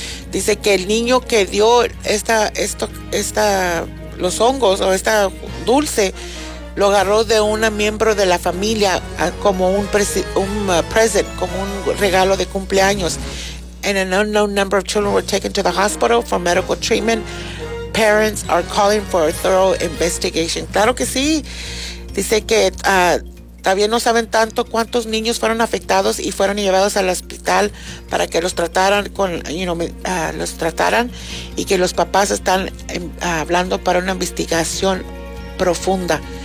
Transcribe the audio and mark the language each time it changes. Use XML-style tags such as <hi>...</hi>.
<es>Dice que el niño que dio los hongos o esta dulce lo agarró de un miembro de la familia como un present, como un regalo de cumpleaños.</es> <en>And an unknown number of children were taken to the hospital for medical treatment. Parents are calling for a thorough investigation.</en> <es>Claro que sí. Dice que todavía no saben tanto cuántos niños fueron afectados y fueron llevados al hospital para que los trataran y que los papás están hablando para una investigación profunda.</es>